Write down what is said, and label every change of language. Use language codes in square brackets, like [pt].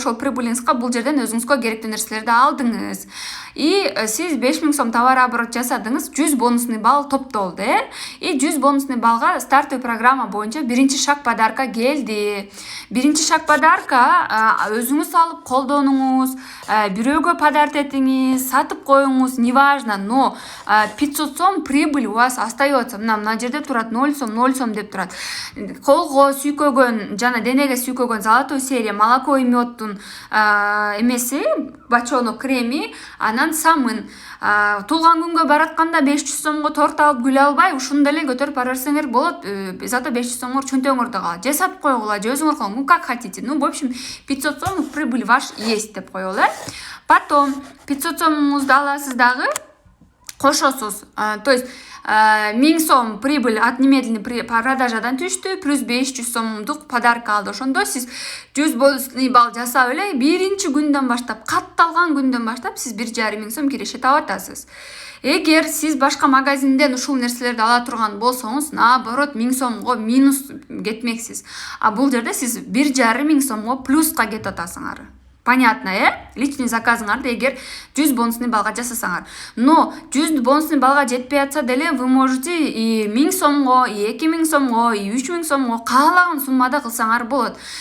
[ky] Ошол прибылиңизге бул жерден өзүңүзгө керектүү нерселерди алдыңыз. И сиз 5000 сом товар оборот жасадыңыз, 100 бонусный балл топтолду, И 100 бонусный баллга стартовый программа боюнча биринчи шаг подарка келди. Биринчи шаг подарка өзүңүз алып колдонуңуз, бирөөгө подарок этиңиз, сатып коюңуз, [ru] неважно, но 500 сом прибыль у вас остается. [ky] Мына жерде турат 0 сом, 0 сом деп турат. Колго сүйкөгөн, жана денеге сүйкөгөн золотой серия молоко и мёдтун эмеси, бачонок креми, анан самын. Туулган күнгө баратканда 500 сомго торт алып гүл албай, ушуну деле көтөрүп бара берсеңер болот. Зато 500 сомгор чөнтөгүңөрдө калат. Же сатып койгула, же өзүңөр кылыңыз. [ru] Ну как хотите. Ну, в общем, 500 сом прибыль ваш есть [ky] деп коелу. Потом 500 сомуңузду аласыз дагы кошосуз. То есть 1000 сом прибыль [ru] от немедленной [ky] продажадан түштү, плюс 500 сомдук подарок алды. Ошондо сиз 100 бонусный балл жасап эле биринчи күндөн баштап, катталган күндөн баштап сиз 1,5 сом киреше таап атасыз. Эгер сиз башка магазинден ушул нерселерди ала турган болсоңуз, наоборот 1000 сомго минус кетмексиз. А бул жерде сиз 1,5 сомго плюска кетип атасыңар. Понятно, личный заказыңарды эгер 100 бонусный баллга жасасаңар. Но 100 бонусный баллга жетпей атса деле [ru] вы можете и [ky] 1000 сомго, и 2000 сомго, и 3000 сомго каалаган суммада кылсаңар болот.